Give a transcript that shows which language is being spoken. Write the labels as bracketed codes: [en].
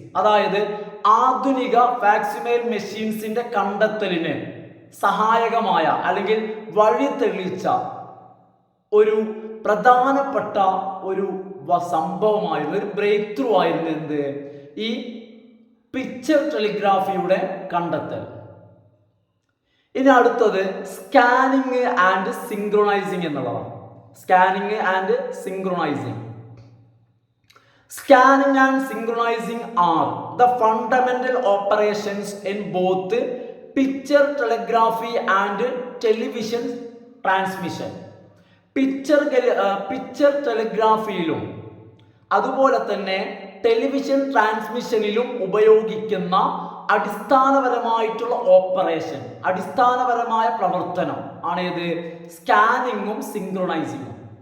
[ml] അതായത് ആധുനിക ഫാക്സിമൈൽ മെഷീൻസിന്റെ കണ്ടെത്തലിന് സഹായകമായ അല്ലെങ്കിൽ വഴി തെളിയിച്ച ഒരു പ്രധാനപ്പെട്ട ഒരു സംഭവമായിരുന്നു, ഒരു ബ്രേക്ക് ത്രൂ ആയിരുന്നു എന്ത്, ഈ പിക്ചർ ടെലിഗ്രാഫിയുടെ കണ്ടെത്തൽ. ഇനി അടുത്തത് സ്കാനിങ് ആൻഡ് സിങ്ക്രണൈസിങ് എന്നുള്ളതാണ്. Scanning and synchronising. [en] Scanning and synchronizing are the fundamental operations in both picture telegraphy and television transmission. [ml] Picture ടെലിഗ്രാഫിയിലും അതുപോലെ തന്നെ ടെലിവിഷൻ ട്രാൻസ്മിഷനിലും ഉപയോഗിക്കുന്ന അടിസ്ഥാനപരമായിട്ടുള്ള ഓപ്പറേഷൻ, അടിസ്ഥാനപരമായ പ്രവർത്തനം ആണ് ഇത് സ്കാനിങ്ങും സിങ്ക്രണൈസിങ്ങും.